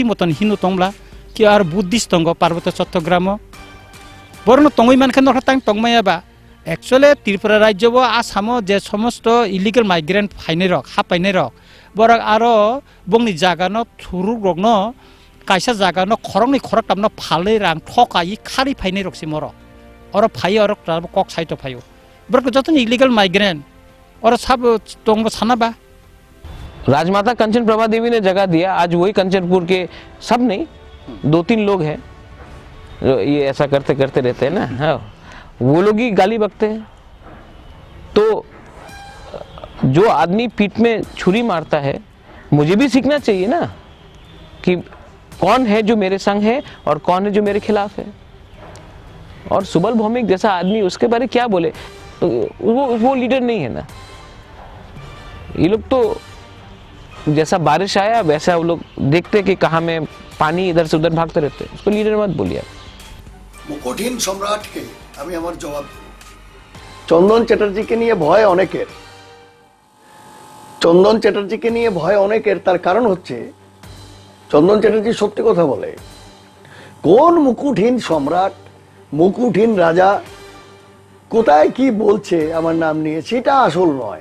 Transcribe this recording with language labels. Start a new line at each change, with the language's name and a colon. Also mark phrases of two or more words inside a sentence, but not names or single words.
Kok Borok: मतन हिन्दू तंगला कि आर बुद्धिस्ट तंगो पार्वत्य चट्टग्राम बरनो तंगै मानखे नरक तांग तंगमाया बा एक्चुअली त्रिपुरा राज्य बो आसामो जे समस्त
English: illegal migrant
Kok Borok: फाइनै रक हापाइनै रक बरक आरो बंनि जागानो थुरु रकनो कायसा जागानो खरंनि खरक तामनो फालै रां ठकाई खारि फाइनै रकसि मरक और फाइयो और कक साइट फाइयो बरक जतन
English: illegal migrant
Kok Borok: और सब तंग सानाबा
Hindi: राजमाता कंचन प्रभा देवी ने जगह दिया। आज वही कंचनपुर के सब नहीं 2-3 लोग हैं जो ये ऐसा करते करते रहते हैं ना, हाँ वो लोग ही गाली बकते हैं। तो जो आदमी पीठ में छुरी मारता है मुझे भी सीखना चाहिए ना कि कौन है जो मेरे संग है और कौन है जो मेरे खिलाफ है। और सुबल भौमिक जैसा आदमी उसके बारे क्या बोले, तो वो लीडर नहीं है ना। ये लोग तो जैसा बारिश आया वैसा वो लोग देखते कि कहाँ में पानी इधर से उधर भागते रहते, उसको लीडर मत बोलिए।
Bangla: মুকুটহীন সম্রাটকে আমি আমার জবাব দেব। চন্দন চ্যাটার্জিকে নিয়ে ভয় অনেকের, চন্দন চ্যাটার্জিকে নিয়ে ভয় অনেকের। তার কারণ হচ্ছে চন্দন চ্যাটার্জি সত্যি কথা বলে। কোন মুকুটহীন সম্রাট, মুকুটহীন রাজা কোথায় কি বলছে আমার নাম নিয়ে সেটা আসল নয়।